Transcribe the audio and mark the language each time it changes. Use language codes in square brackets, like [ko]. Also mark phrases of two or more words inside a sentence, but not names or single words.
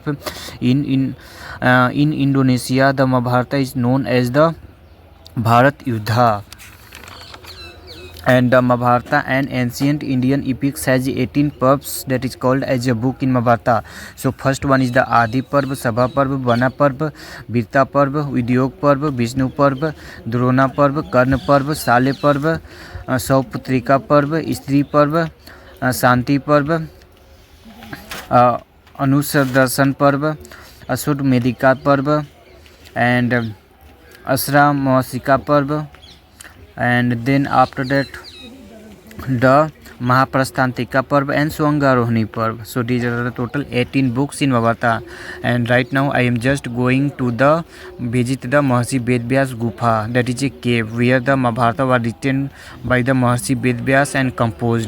[en] In Indonesia, the Mahabharata is known as the Bharat Yuddha. And the Mahabharata, an ancient Indian epic, has 18 parvs that is called as a book in Mahabharata. So first one is the Adi Parv, Sabha Parv, Vana Parv, Virta Parv, Vidyog Parv, Vishnu Parv, Drona Parv, Karna Parv, Sale Parv, Sauputrika Parv, Stri Parv, Shanti Parv, Anusadarsan Parv, Asud Medika Parv, and Asra Masika Parv. And then after that the Mahaprasthantika Parv and Swangarohini Parv. So these are the total 18 books in Mahabharata. And right now I am just going to visit the Mahasi Ved Vyas Gufa, that is a cave where the Mahabharata was written by the Mahasi Ved Vyas and composed.